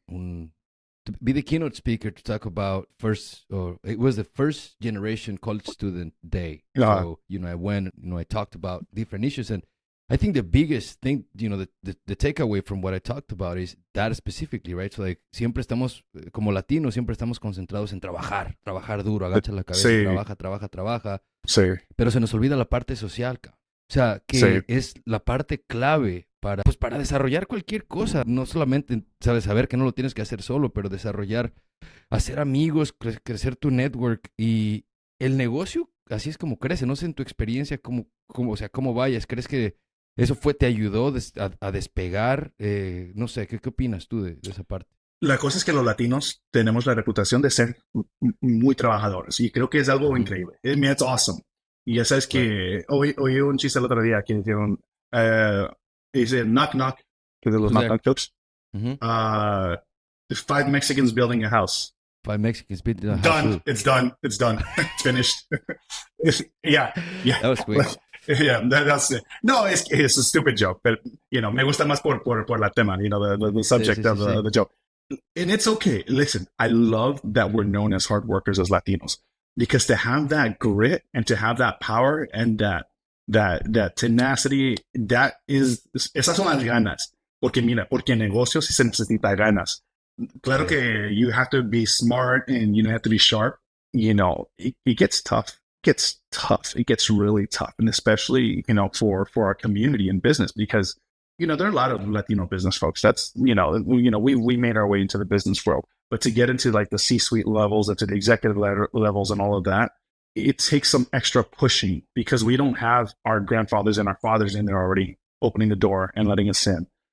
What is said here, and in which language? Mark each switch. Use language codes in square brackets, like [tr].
[en] to be the keynote speaker to talk about it was the first generation college student day. uh, So, I went, I talked about different issues. And I think the biggest thing, the takeaway from what I talked about is that specifically, right? So, like, [es] siempre estamos, como latinos, siempre estamos concentrados en trabajar duro, agacha la cabeza y sí, trabaja, sí, pero se nos olvida la parte social, cabrón. O sea, sí, que es la parte clave para desarrollar cualquier cosa. No solamente, sabes, saber que no lo tienes que hacer solo, pero desarrollar, hacer amigos, crecer tu network y el negocio, así es como crece. No sé en tu experiencia o sea, cómo vayas. ¿Crees que eso te ayudó a despegar? No sé, ¿qué opinas tú de esa parte? La cosa es que los latinos tenemos la reputación de ser muy trabajadores y creo que es algo Ujú. increíble. [en] I mean, it's awesome. [es] Y ya sabes [en] Right. [es] que oí un chiste el otro día que dijeron, uh, dice [en] knock knock, [es] que de los [en] Who's knock there? knock jokes. Mhm. Uh, five Mexicans building a house. Five Mexicans beat the house. Done. It's done. It's done. It's finished. Yeah. Yeah. That was quick. Yeah. That's it. No, it's a stupid joke, but [es] me gusta más por la tema, [en] the [es] Sí, [en] subject [es] sí, sí, [en] of [es] sí. [en] the joke. And it's okay. Listen, I love that we're known as hard workers as Latinos because to have that grit and to have that power and that tenacity, [es] esas son las ganas. Porque mira, porque en negocios sí se necesita ganas. Claro Sí, [en] que you have to be smart and you have to be sharp. It gets tough. It gets tough. It gets really tough, and especially for our community and business because there are a lot of Latino business folks. That's we made our way into the business world, but to get into like the C-suite levels and to the executive levels and all of that, it takes some extra pushing because we don't have our grandfathers and our fathers in there already opening the door and letting us in.